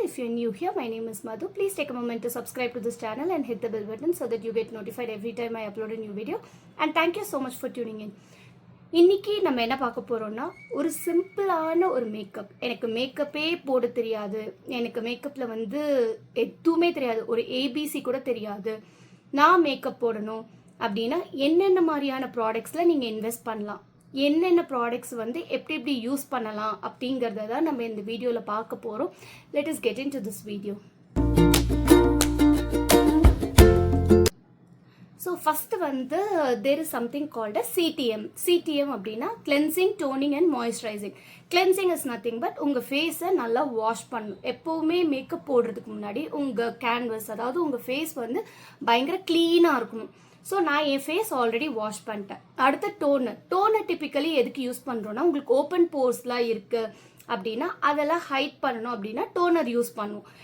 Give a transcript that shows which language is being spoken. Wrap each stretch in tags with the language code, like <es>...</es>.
<en>If you're new here, my name is Madhu. Please take a moment to subscribe to this channel and hit the bell button so that you get notified every time I upload a new video. And thank you so much for tuning in.</en> <ta>இன்னைக்கு நம்ம என்ன பார்க்க போறோம்னா ஒரு சிம்பிளான ஒரு makeup. எனக்கு மேக்கப்பே போட தெரியாது, எனக்கு மேக்கப்ல எதுவுமே தெரியாது, ஒரு ஏபிசி கூட தெரியாது. நான் மேக்கப் போடணும் அப்படின்னா என்னென்ன மாதிரியான ப்ராடக்ட்ஸில் நீங்கள் இன்வெஸ்ட் பண்ணலாம், என்னென்ன ப்ராடக்ட்ஸ் எப்படி எப்படி யூஸ் பண்ணலாம் அப்படிங்கிறத தான் நம்ம இந்த வீடியோவில் பார்க்க போகிறோம்.</ta> <en>Let us get into this video. So first there is something called as CTM. CTM அப்படின்னா cleansing, toning and moisturising. Cleansing is nothing but</en> <ta>உங்கள் ஃபேஸை நல்லா வாஷ் பண்ணணும். எப்போவுமே மேக்கப் போடுறதுக்கு முன்னாடி உங்கள் கேன்வஸ், அதாவது உங்கள் ஃபேஸ் பயங்கர க்ளீனாக இருக்கணும். ஸோ நான் என் ஃபேஸ் ஆல்ரெடி வாஷ் பண்ணிட்டேன். அடுத்து டோனர் டிப்பிக்கலி எதுக்கு யூஸ் பண்ணுறோன்னா, உங்களுக்கு ஓப்பன் போர்ஸ்லாம் இருக்குது அப்படின்னா அதெல்லாம் ஹைட் பண்ணணும் அப்படின்னா டோனர் யூஸ் பண்ணுவோம்.</ta>